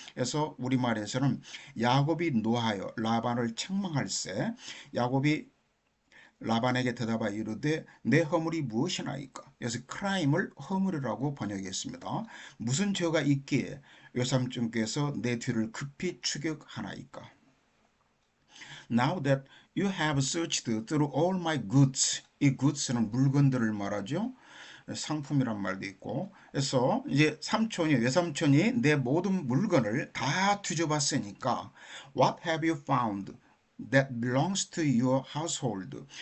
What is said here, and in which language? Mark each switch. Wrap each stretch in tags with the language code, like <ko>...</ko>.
<ko>그래서 우리말에서는 야곱이 노하여 라반을 책망할세 야곱이 라반에게 대답하여 이르되 내 허물이 무엇이나이까. 그래서 crime을 허물이라고 번역했습니다. 무슨 죄가 있기에 외삼촌께서 내 뒤를 급히 추격하나이까.</ko> <en>Now that you have searched through all my goods.</en> <ko>이 goods는 물건들을 말하죠. 상품이란 말도 있고. 그래서 이제 외삼촌이 내 모든 물건을 다 뒤져봤으니까</ko> <en>What have you found that belongs to your household?</en>